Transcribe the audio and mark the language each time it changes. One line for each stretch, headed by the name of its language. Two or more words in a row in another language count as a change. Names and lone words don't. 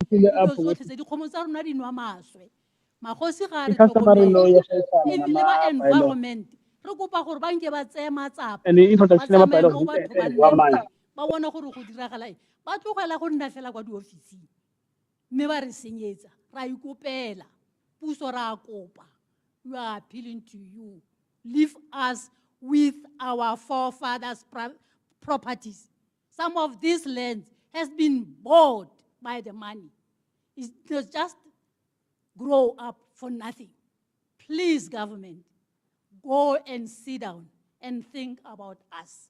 Tswana: dilo tsotlhe tse dikgomo tsa rona di nwa maswe magosi ga re tlhokomele ebile ba environment re kopa gore ba nke ba tseye matsapa ba tsamaye mo batho ba nnete ba bona gore go diragala eng ba tlogela go nna fela kwa diofising mme ba re senyetsa ra ikopela puso ra kopa
English: we are appealing to you leave us with our forefathers' properties. Some of this land has been bought by the money. It does just grow up for nothing. Please, government, go and sit down and think about us.